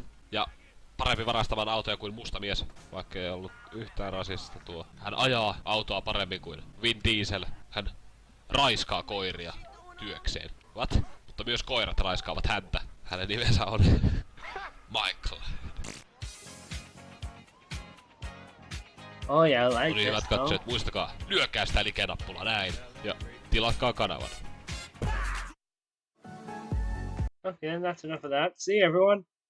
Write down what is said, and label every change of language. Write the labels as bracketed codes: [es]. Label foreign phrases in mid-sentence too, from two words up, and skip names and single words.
[fi] Ja parempi varastamaan autoja kuin musta mies. Vaikka ei ollut yhtään rasista tuo. Hän ajaa autoa paremmin kuin Vin Diesel. Hän raiskaa koiria työkseen. [en] What? [fi] Mutta myös koirat raiskaavat häntä. Hänen nimensä on Michael. [en] Oh yeah, I like [fi] Oli hyvät [en] this, though. [fi] katsojat, muistakaa, lyökää sitä like-nappulaa näin. Ja tilatkaa kanavan. [en] Okay, then that's enough of that. See you, everyone.